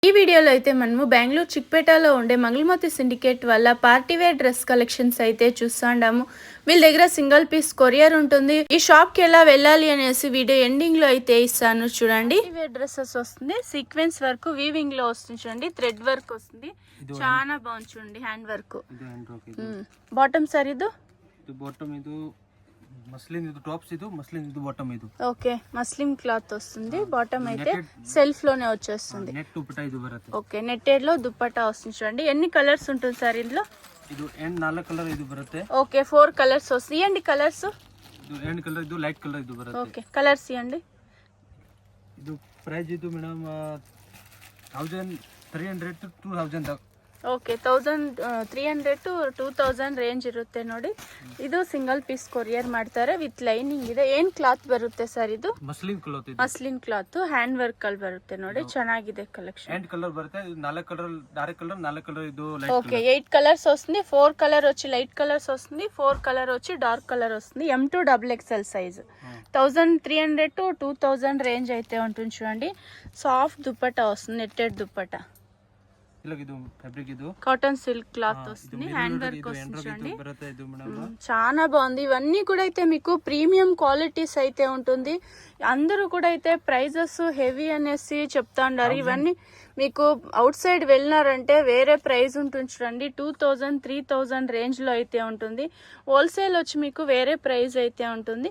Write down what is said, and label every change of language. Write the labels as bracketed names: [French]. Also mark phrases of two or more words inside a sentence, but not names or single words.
[Telugu] ఈ వీడియోలో అయితే మనము బెంగళూరు చిక్పేటలో ఉండే మంగళమూర్తి సిండికేట్ వల్ల [English] party wear dress collections [Telugu] అయితే చూస్తాండాము. వీళ్ళ దగ్గర [English] single piece courier [Telugu] ఉంటుంది. ఈ షాప్ కి ఎలా వెళ్ళాలి అనేసి [English] video ending [Telugu] లో అయితే ఇస్తాను చూడండి. [English] party wear dresses [Telugu] వస్తుంది, [English] sequence work weaving [Telugu] లో వస్తుంది చూడండి, [English] thread work [Telugu] వస్తుంది, చాలా బాగుంది చూడండి, [English] hand work. bottom sir [Telugu] ఇది [Kannada] ಬಾಟಮ್ ಇದು ಮಸ್ಲಿನ್ ಇದು ಟಾಪ್ಸ್ ಇದು ಮಸ್ಲಿನ್ ಇದು ಬಾಟಮ್ ಇದು [Telugu] ఓకే [English] muslin cloth [Telugu] వస్తుంది. బాటమ్ అయితే సెల్ఫ్ లోనే వచ్చేస్తుంది. నెట్ దుపట్టా ఇది బರುತ್ತೆ. ఓకే నెట్టెడ్ లో దుపట్టా వస్తుంది చూడండి. ఎన్ని కలర్స్ ఉంటుంది సార్ ఇందులో? [Kannada] ಇದು ಎಂಡ್ 4 ಕಲರ್ ಇದು ಬರುತ್ತೆ. [Telugu] ఓకే 4 కలర్స్ వస్తాయి. ఇవ్వండి కలర్స్. [Kannada] ಇದು [English] end color [Kannada] ಇದು [English] light color [Kannada] ಇದು ಬರುತ್ತೆ. [Telugu] ఓకే కలర్స్ ఇవ్వండి. [Kannada] ಇದು ಪ್ರೈಸ್ ಇದು ಮೇಡಮ್ 1300 to 2000 ಓಕೆ 1300 to 2000 ರೇಂಜ್ ಇರುತ್ತೆ ನೋಡಿ. ಇದು [English] single piece courier [Kannada] ಮಾಡ್ತಾರೆ [English] with lining [Kannada] ಇದೆ. ಏನ್ ಕ್ಲಾತ್ ಬರುತ್ತೆ ಸರ್ ಇದು? [English] muslin cloth [Kannada] ಇದು. [English] muslin cloth hand work [Kannada] ಅಲ್ಲಿ ಬರುತ್ತೆ ನೋಡಿ, ಚೆನ್ನಾಗಿದೆ ಕಲೆಕ್ಷನ್. [English] end color [Kannada] ಬರುತ್ತೆ. ಇದು 4 [English] color dark color, [Kannada] 4 కలర్ ಇದು లైట్. [Telugu] ఓకే 8 కలర్స్ వస్తుంది. 4 కలర్ వచ్చి [English] light colors [Telugu] వస్తుంది, 4 కలర్ వచ్చి [English] dark color [Telugu] వస్తుంది. M2 XXL సైజ్ 1300 to 2000 రేంజ్ అయితే ఉంటుంది చూడండి. సాఫ్ట్ దుపట్టా వస్తుంది, నెట్టెడ్ దుపట్టా. [Kannada] ಇದು ಫ್ಯಾಬ್ರಿಕ್ ಇದು [English] cotton silk cloth [Telugu] వస్తుంది, [English] hand work [Telugu] వస్తుంది చూడండి, [Kannada] ಬರುತ್ತೆ ಇದು ಮೇಡಮ್. [Telugu] చాలా బాగుంది. ఇవన్నీ కూడా అయితే మీకు [English] premium qualities [Telugu] అయితే ఉంటుంది. అందరూ కూడా అయితే [English] prices heavy [Telugu] అనేసి చెప్తా ఉన్నారు. ఇవన్నీ మీకు [English] out side [Telugu] వెళ్ళినారంటే వేరే ప్రైస్ ఉంటుంది చూడండి. 2000 3000 రేంజ్ లో అయితే ఉంటుంది. హోల్సేల్ వచ్చి మీకు వేరే ప్రైస్ అయితే ఉంటుంది.